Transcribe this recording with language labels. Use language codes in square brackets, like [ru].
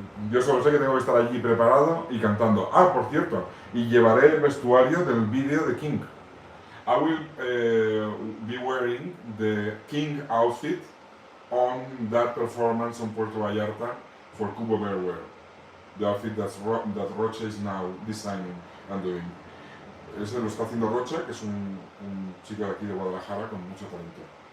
[es] Yo solo sé que tengo que estar allí preparado y cantando. Ah, por cierto, y llevaré el vestuario del vídeo de King. [en] I will be wearing the King outfit on that performance on Puerto Vallarta for Cubo Bearwear. The outfit that Rocha is now designing and doing. [es] Ese lo está haciendo Rocha, que es un chico de aquí de Guadalajara con mucho talento.